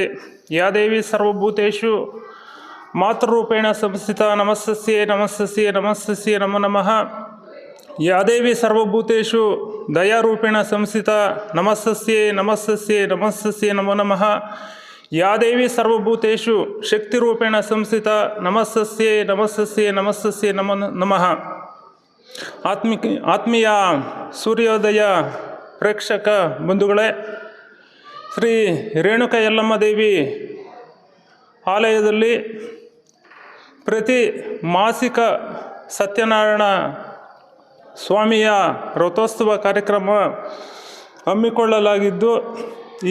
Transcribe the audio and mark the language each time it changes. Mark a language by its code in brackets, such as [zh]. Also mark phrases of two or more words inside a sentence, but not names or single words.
[sa] యా దేవి సర్వభూతేషు మాతృరూపేణ సంస్థిత నమస్సస్యే నమో నమః. యా దేవి సర్వభూతేషు దయారూపేణ సంస్థిత నమస్సస్యే నమో నమః. యా దేవి సర్వభూతేషు శక్తిరూపేణ సంస్థిత నమస్సస్యే నమో నమః. [kn] ಆತ್ಮೀಯ ಸೂರ್ಯೋದಯ ಪ್ರೇಕ್ಷಕ ಬಂಧುಗಳೇ, ಶ್ರೀ ರೇಣುಕಾ ಯಲ್ಲಮ್ಮ ದೇವಿ ಆಲಯದಲ್ಲಿ ಪ್ರತಿ ಮಾಸಿಕ ಸತ್ಯನಾರಾಯಣ ಸ್ವಾಮಿಯ ರಥೋತ್ಸವ ಕಾರ್ಯಕ್ರಮ ಹಮ್ಮಿಕೊಳ್ಳಲಾಗಿದ್ದು, ಈ